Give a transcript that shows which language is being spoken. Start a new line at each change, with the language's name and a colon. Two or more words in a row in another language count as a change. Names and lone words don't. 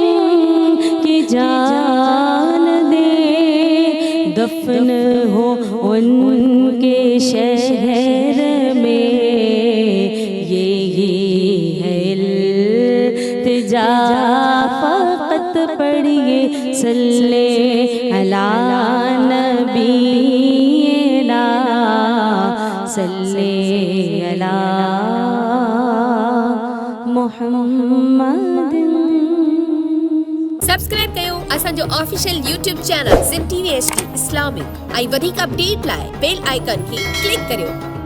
Urdu: کی جان دے دفن ہو ان کے شہر میں یہی ہے التجا فقط پڑھیے
Arabic: صلی علی نبینا صلی علی محمد
Sindhi: सब्सक्राइब कयो असांजो ऑफिशियल YouTube चैनल ZIM TV HD इस्लामिक ऐं वधीक अपडेट लाइ बेल आइकन खे क्लिक करियो।